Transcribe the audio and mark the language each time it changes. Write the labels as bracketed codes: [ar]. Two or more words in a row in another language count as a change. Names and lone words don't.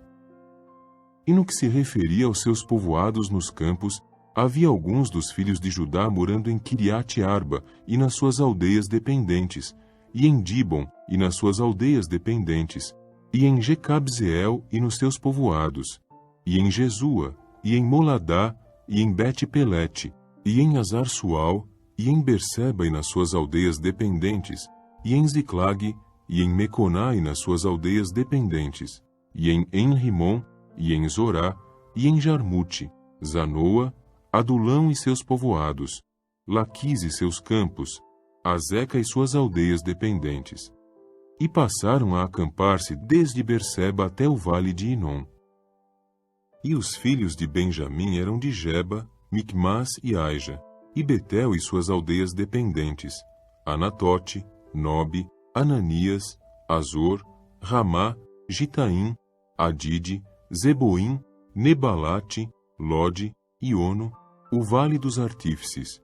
[pt] E no que se referia aos seus povoados nos campos, havia alguns dos filhos de Judá morando em Kiriate Arba e nas suas aldeias dependentes, e em Dibon e nas suas aldeias dependentes, e em Jecabzeel e nos seus povoados, e em Jesua, e em Moladá, e em Bet-Pelete, e em Azar-Sual, e em Berseba e nas suas aldeias dependentes, e em Ziclag, e em Meconá e nas suas aldeias dependentes, e em Enrimon, e em Zorá, e em Jarmute, Zanoa, Adulão e seus povoados, Laquis e seus campos, Azeca e suas aldeias dependentes. E passaram a acampar-se desde Berseba até o vale de Inom. E os filhos de Benjamim eram de Geba, Micmas e Aija, e Betel e suas aldeias dependentes, Anatote, Nobe, Ananias, Azor, Ramá, Gitaim, Adide, Zeboim, Nebalate, Lode, Iono, o vale dos artífices.